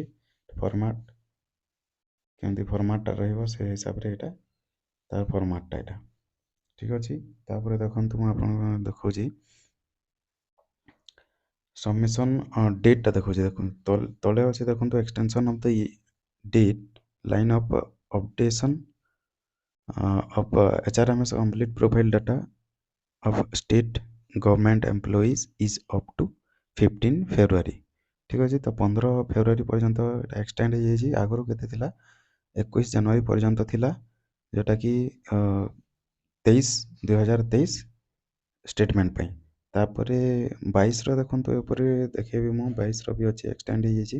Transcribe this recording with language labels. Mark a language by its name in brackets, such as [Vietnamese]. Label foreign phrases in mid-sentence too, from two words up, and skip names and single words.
[Odia] ଫର୍ମାଟ୍ କେମିତି ଫର୍ମାଟ୍ଟା ରହିବ ସେ ହିସାବରେ ଏଇଟା ତାର ଫର୍ମାଟ୍ଟା ଏଇଟା ଠିକ୍ ଅଛି। ତାପରେ ଦେଖନ୍ତୁ ମୁଁ ଆପଣଙ୍କୁ ଦେଖାଉଛି [English] submission date-ta [Odia] ଦେଖାଉଛି। ଦେଖନ୍ତୁ ତଳେ ଅଛି ଦେଖନ୍ତୁ [English] extension of the date line of updation of HRMS complete profile data of state government employees is up to 15 February। [Odia] ঠিক ଅଛି। ତ 15 ଫେବୃଆରୀ ପର୍ଯ୍ୟନ୍ତ ଏଇଟା ଏକ୍ସଟେଣ୍ଡ ହେଇଯାଇଛି। ଆଗରୁ କେତେ ଥିଲା, 21 ଜାନୁଆରୀ ପର୍ଯ୍ୟନ୍ତ ଥିଲା, ଯେଉଁଟାକି 2023 ଷ୍ଟେଟମେଣ୍ଟ ପାଇଁ। ତାପରେ 22ର ଦେଖନ୍ତୁ ଉପରେ ଦେଖେଇବି ମୁଁ, 22ର ବି ଅଛି, ଏକ୍ସଟେଣ୍ଡ ହେଇଯାଇଛି।